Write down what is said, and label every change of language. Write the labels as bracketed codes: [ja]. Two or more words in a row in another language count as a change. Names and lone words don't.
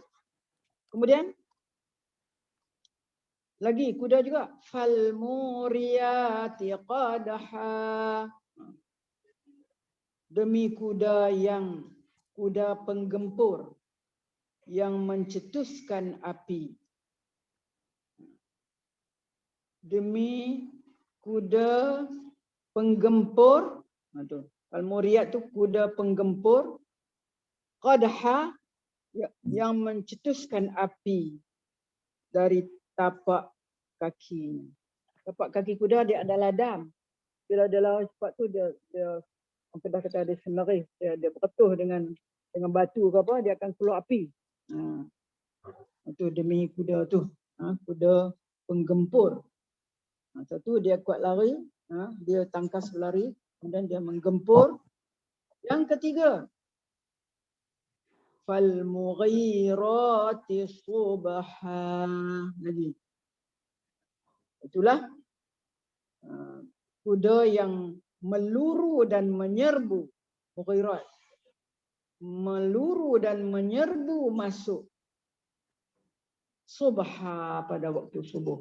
[ms] Kemudian lagi kuda juga [ar] فالموريات قدحا. [ms] Demi kuda penggempur yang mencetuskan api. Demi kuda penggempur, [ar] فالموريات [ms] tu kuda penggempur, qadha yang mencetuskan api dari tapak kakinya. Tapak kaki kuda dia ada ladam. Bila dia lari cepat tu dia orang kata dia senaris, dia berketuh dengan batu ke apa, dia akan keluar api. Itu demi kuda tu. Kuda penggempur. Satu dia kuat lari, dia tangkas berlari, kemudian dia menggempur. Yang ketiga, [ar] فالمغيرات صبحا. [ms] Lagi. Itulah kuda yang meluru dan menyerbu. Mughirat. Meluru dan menyerbu masuk subha pada waktu subuh.